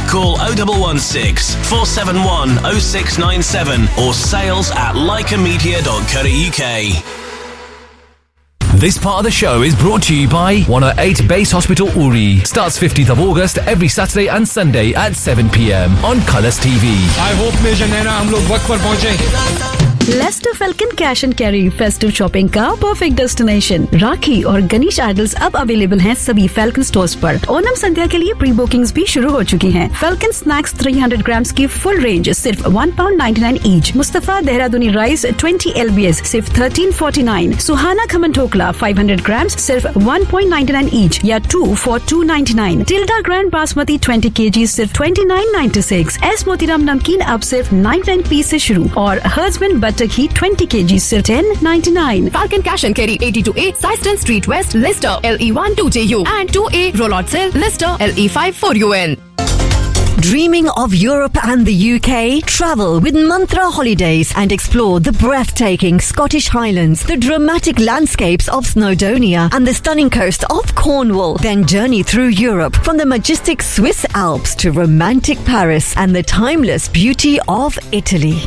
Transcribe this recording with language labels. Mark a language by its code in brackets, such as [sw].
[en] Call 0116 471 0697 or sales at leicamedia.co.uk. This part of the show is brought to you by 108 Base Hospital Uri. Starts 15th of August every Saturday and Sunday at 7 PM on Colors TV. I hope Major Naina, we'll get back to the time. [hi] Leicester Falcon Cash and Carry Festive Shopping का perfect destination राखी और Ganesh idols अब available हैं सभी falcon stores पर. ओनम संध्या के लिए pre bookings भी शुरू हो चुकी हैं. फैल्कन स्नैक्स 300 ग्राम्स की फुल रेंज सिर्फ £1.99 ईच. मुस्तफा देहरादूनी राइस 20 LBS सिर्फ 13.49. सुहाना खमन ढोकला 500 ग्राम्स सिर्फ 1.99 ईच या 2 for £2.99. Tilde grand basmati 20 kg सिर्फ 29.96. एस मोतीराम नमकीन अब सिर्फ 9.90 से शुरू. और हर्जमैन बटर घी 20 kg सिर्फ 10.99. [en] Falcon cash and carry 82A Syston street west Leicester LE1 2JU and 2A roll out sale Leicester LE5 4UN. Dreaming of Europe and the UK? Travel with Mantra Holidays and explore the breathtaking Scottish Highlands, the dramatic landscapes of Snowdonia and the stunning coast of Cornwall. Then journey through Europe from the majestic Swiss Alps to romantic Paris and the timeless beauty of Italy.